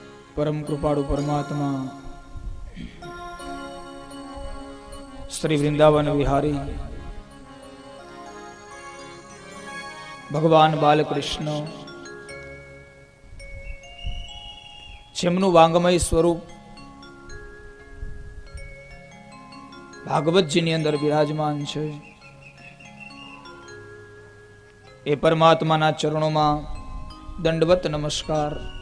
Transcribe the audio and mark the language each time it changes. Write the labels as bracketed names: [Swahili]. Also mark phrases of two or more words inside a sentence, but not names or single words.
[Gujarati] પરમ કૃપાળુ પરમાત્મા શ્રી વૃંદાવન વિહારી ભગવાન બાલકૃષ્ણ જેમનું વાંગમય સ્વરૂપ ભાગવતજીની અંદર બિરાજમાન છે એ પરમાત્માના ચરણોમાં દંડવત નમસ્કાર.